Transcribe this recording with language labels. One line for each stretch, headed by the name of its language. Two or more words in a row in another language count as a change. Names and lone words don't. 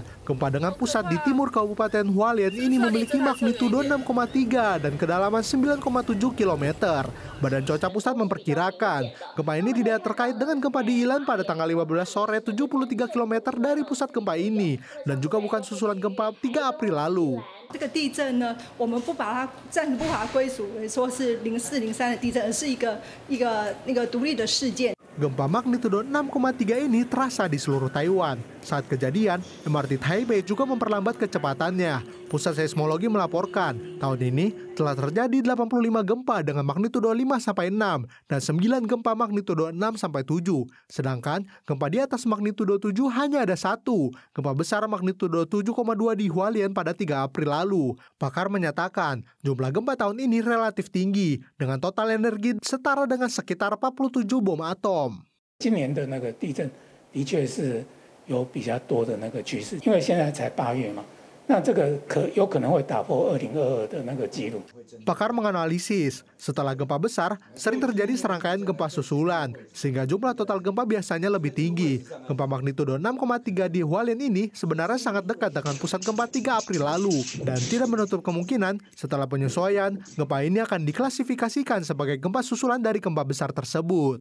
Indonesian: Gempa dengan pusat di timur Kabupaten Hualien ini memiliki magnitudo 6,3 dan kedalaman 9,7 km. Badan Cuaca Pusat memperkirakan, gempa ini tidak terkait dengan gempa di Ilan pada tanggal 15 sore 73 km dari pusat gempa ini, dan juga bukan susulan gempa 3 April lalu.
Chinese: 这个地震呢，我们暂时不把它归属为说是04、03的地震，而是一个独立的事件。
Indonesian: Gempa magnitudo 6,3 ini terasa di seluruh Taiwan. Saat kejadian, MRT Taipei juga memperlambat kecepatannya. Pusat Seismologi melaporkan, tahun ini telah terjadi 85 gempa dengan magnitudo 5-6 dan 9 gempa magnitudo 6-7. Sedangkan gempa di atas magnitudo 7 hanya ada 1. Gempa besar magnitudo 7,2 di Hualien pada 3 April lalu. Pakar menyatakan, jumlah gempa tahun ini relatif tinggi, dengan total energi setara dengan sekitar 47 bom atom.
Chinese: 今年的那个地震的确是有比较多的那个趋势，因为现在才8月嘛，那这个有可能会打破2022的那个记录。
Indonesian: Pakar menganalisis, setelah gempa besar, sering terjadi serangkaian gempa susulan, sehingga jumlah total gempa biasanya lebih tinggi. Gempa magnitudo 6,3 di Hualien ini sebenarnya sangat dekat dengan pusat gempa 3 April lalu, dan tidak menutup kemungkinan setelah penyesuaian, gempa ini akan diklasifikasikan sebagai gempa susulan dari gempa besar tersebut.